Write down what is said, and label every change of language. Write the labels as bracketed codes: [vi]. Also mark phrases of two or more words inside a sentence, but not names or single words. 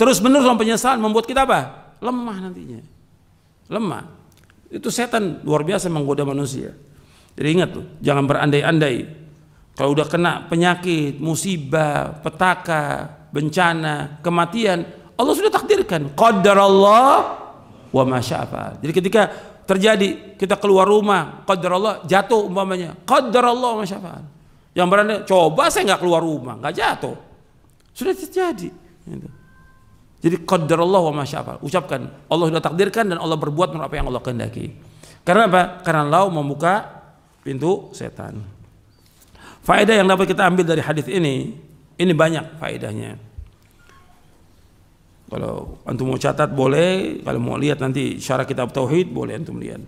[id] terus-menerus dalam penyesalan membuat kita apa? Lemah nantinya. Lemah. Itu setan luar biasa menggoda manusia. Jadi ingat tuh, jangan berandai-andai. Kalau udah kena penyakit, musibah, petaka, bencana, kematian, Allah sudah takdirkan. [ar] قدر الله وما شاء فعل. [id] Jadi ketika terjadi kita keluar rumah, qadarallah, jatuh umpamanya, [ar] قدر الله وما شاء فعل. [id] Yang berandai, coba saya nggak keluar rumah, nggak jatuh. Sudah terjadi. Gitu. [ar] Jadi قدر الله وما شاء فعل. [id] Ucapkan, Allah sudah takdirkan dan Allah berbuat menurut apa yang Allah kehendaki. Karena apa? Karena Allah membuka pintu setan. Faedah yang dapat kita ambil dari hadis ini banyak faedahnya. Kalau antum mau catat boleh, kalau mau lihat nanti syarah kitab tauhid boleh antum lihat.